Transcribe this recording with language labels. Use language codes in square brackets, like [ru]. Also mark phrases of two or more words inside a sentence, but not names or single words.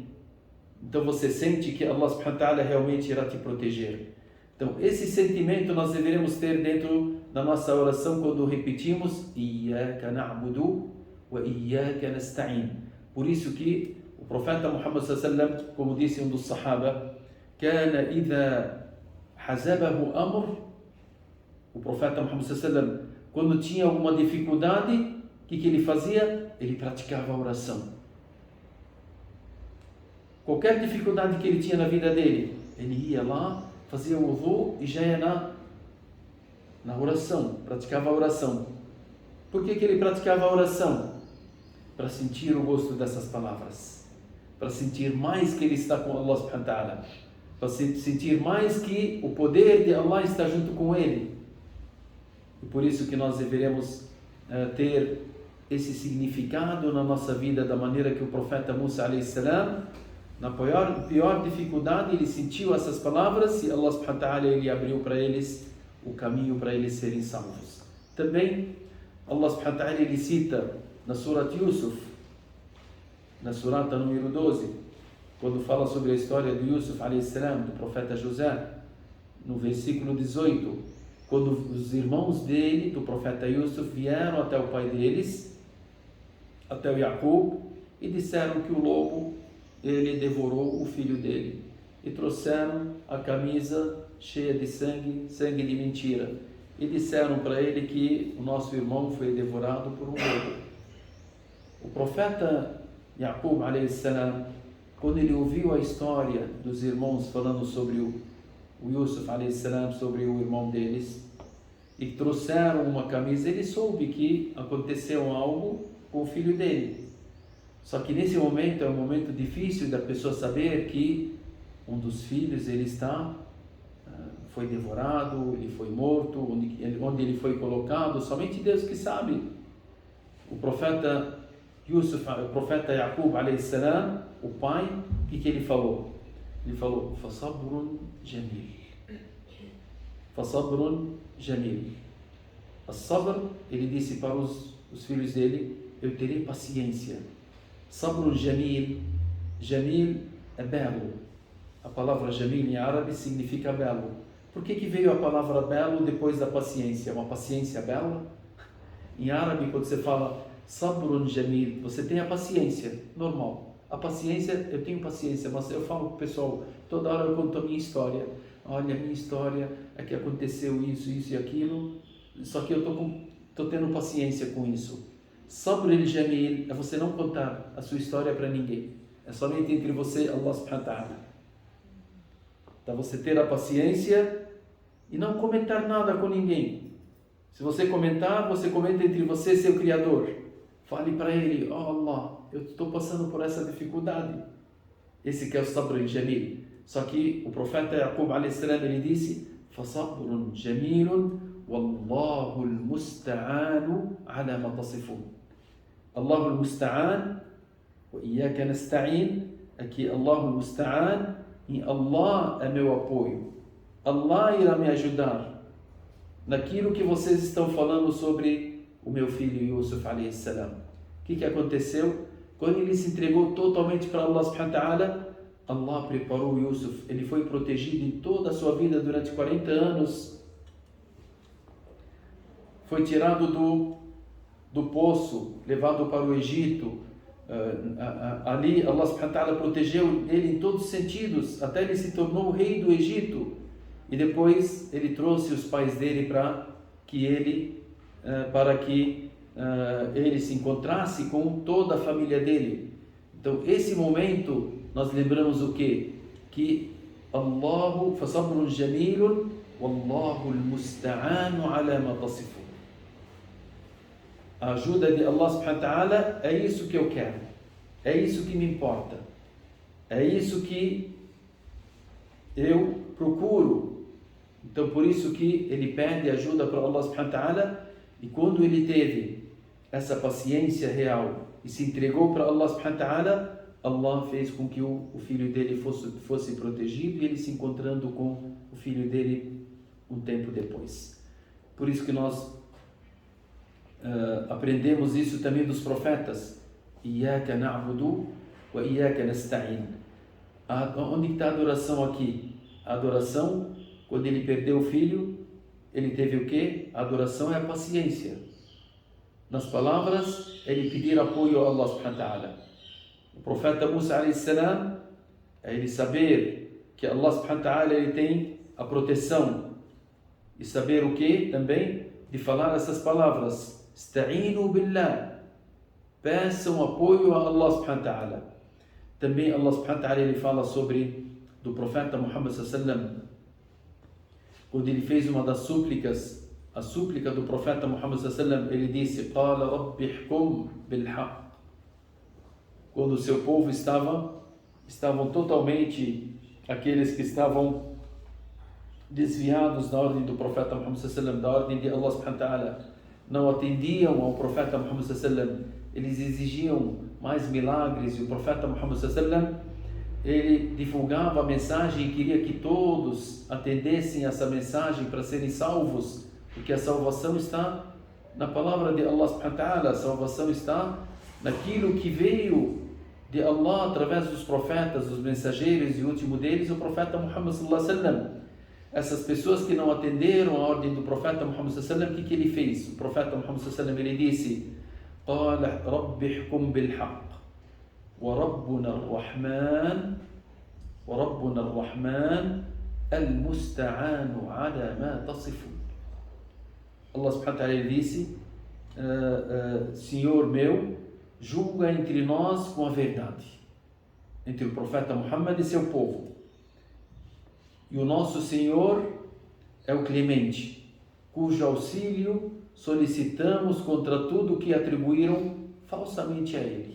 [pt] Então você sente que Allah [ar] سبحانه وتعالى [pt] realmente irá te proteger. Então, esse sentimento nós deveremos ter dentro da nossa oração quando repetimos [ar] إياك نعبد وإياك نستعين. [pt] Por isso que o profeta Muhammad [ar] صلى الله عليه وسلم, [pt] como disse um dos sahaba, [ar] كان إذا حزبه أمر, [pt] o profeta Muhammad [ar] صلى الله عليه وسلم, [pt] quando tinha alguma dificuldade, o que ele fazia? Ele praticava a oração. Qualquer dificuldade que ele tinha na vida dele, ele ia lá, fazia o wudu e já ia na oração, praticava a oração. Por que ele praticava a oração? Para sentir o gosto dessas palavras, para sentir mais que ele está com Allah [ar] سبحانه وتعالى, [pt] para sentir mais que o poder de Allah está junto com ele. E por isso que nós deveremos ter esse significado na nossa vida, da maneira que o profeta Musa [ar] عليه السلام, [pt] na pior dificuldade, ele sentiu essas palavras e Allah [ar] سبحانه وتعالى [pt] ele abriu para eles o caminho para eles serem salvos. Também Allah [ar] سبحانه وتعالى [pt] ele cita na Surat Yusuf, na surata número 12, quando fala sobre a história de Yusuf [ar] عليه السلام, [pt] do profeta José, no versículo 18, quando os irmãos dele, do profeta Yusuf, vieram até o pai deles, até o Jacob, e disseram que o lobo ele devorou o filho dele, e trouxeram a camisa cheia de sangue, sangue de mentira, e disseram para ele que o nosso irmão foi devorado por um lobo. O profeta Jacob [ar] عليه السلام, [pt] quando ele ouviu a história dos irmãos falando sobre o Yusuf [ar] عليه السلام, [pt] sobre o irmão deles, e trouxeram uma camisa, ele soube que aconteceu algo com o filho dele. Só que nesse momento é um momento difícil da pessoa saber que um dos filhos foi devorado, ele foi morto, onde ele foi colocado, somente Deus que sabe. O profeta Jacob [ar] عليه السلام, [pt] o pai, o que ele falou? Ele falou, [ar] فصبر جميل. فصبر جميل. [pt] As-sabr, ele disse para os filhos dele, eu terei paciência. [ar] صبر جميل. [pt] Jamil é belo. A palavra jamil em árabe significa belo. Por que veio a palavra belo depois da paciência? Uma paciência bela? Em árabe, quando você fala [ar] صبر جميل, [pt] você tem a paciência, normal. A paciência, eu tenho paciência, mas eu falo para o pessoal, toda hora eu conto a minha história. Olha, a minha história é que aconteceu isso, isso e aquilo, só que eu estou tendo paciência com isso. [ar] صبر الجميل [pt] é você não contar a sua história para ninguém. É somente entre você e Allah [ar] سبحانه وتعالى. [pt] Então você ter a paciência e não comentar nada com ninguém. Se você comentar, você comenta entre você e seu Criador. Fale para ele, Allah, eu estou passando por essa dificuldade. Esse que é o [ar] صبر الجميل. [pt] Só que o profeta Jacob [ar] عليه السلام, [pt] ele disse, [ar] فَصَبْرٌ جَمِيلٌ وَاللَّهُ الْمُسْتَعَانُ عَلَى مَا تَصِفُونَ. الله المستعان وإياك نستعين. [pt] Aqui [ar] الله المستعان [pt] e Allah é meu apoio. Allah irá me ajudar naquilo que vocês estão falando sobre o meu filho Yusuf [ar] عليه السلام. [pt] O que aconteceu? Quando ele se entregou totalmente para Allah [ar] سبحانه وتعالى, [pt] Allah preparou o Yusuf. Ele foi protegido em toda a sua vida durante 40 anos. Foi tirado do poço, levado para o Egito. Ali Allah [ar] سبحانه وتعالى [pt] protegeu ele em todos os sentidos, até ele se tornou o rei do Egito. E depois ele trouxe os pais dele para que ele se encontrasse com toda a família dele. Então esse momento nós lembramos o quê? [ar] Que الله فصبر جميل والله المستعان على ما تصفون. [pt] A ajuda de Allah [ar] سبحانه وتعالى [pt] é isso que eu quero, é isso que me importa, é isso que eu procuro. Então por isso que ele pede ajuda para Allah [ar] سبحانه وتعالى, [pt] e quando ele teve essa paciência real e se entregou para Allah [ar] سبحانه وتعالى, [pt] Allah fez com que o filho dele fosse protegido, e ele se encontrando com o filho dele um tempo depois. Por isso que nós aprendemos isso também dos profetas. [ar] إياك نعبد وإياك نستعين. [pt] Onde está a adoração aqui? A adoração, quando ele perdeu o filho, ele teve o quê? A adoração é a paciência. Nas palavras, ele pedir apoio a Allah [ar] سبحانه وتعالى. [pt] O profeta Musa [ar] عليه السلام, [pt] é ele saber que Allah [ar] سبحانه وتعالى [pt] ele tem a proteção, e saber o que também? De falar essas palavras. [ar] استعينوا بالله. [pt] Peçam apoio a Allah [ar] سبحانه وتعالى. [pt] Também Allah [ar] سبحانه وتعالى [pt] ele fala do profeta Muhammad [ar] صلى الله عليه وسلم, [pt] quando ele fez uma das súplicas, a súplica do profeta Muhammad [ar] صلى الله عليه وسلم, [pt] ele disse: [ar] قال رب احكم بالحق. [pt] Quando o seu povo estavam totalmente, aqueles que estavam desviados da ordem do profeta Muhammad [ar] صلى الله عليه وسلم, [pt] da ordem de Allah subhanahu [ar] وتعالى, [pt] não atendiam ao profeta Muhammad [ar] صلى الله عليه وسلم, [pt] eles exigiam mais milagres, e o profeta Muhammad [ar] صلى الله عليه وسلم, [pt] ele divulgava a mensagem e queria que todos atendessem essa mensagem para serem salvos, porque a salvação está na palavra de Allah [ar] سبحانه وتعالى, [pt] a salvação está naquilo que veio de Allah através dos profetas, dos mensageiros, e o último deles, o profeta Muhammad [ar] صلى الله عليه وسلم. [pt] Essas pessoas que não atenderam a ordem do profeta Muhammad [ar] صلى الله عليه وسلم, [pt] o que ele fez? O profeta Muhammad [ar] صلى الله عليه وسلم, [pt] ele disse: [ar] قال رب احكم بالحق وربنا الرحمن المستعان على ما تصفون. [pt] Allah [ar] سبحانه وتعالى [pt] disse: Senhor meu, julga entre nós com a verdade, entre o profeta Muhammad e seu povo. E o nosso Senhor é o clemente, cujo auxílio solicitamos contra tudo que atribuíram falsamente a ele.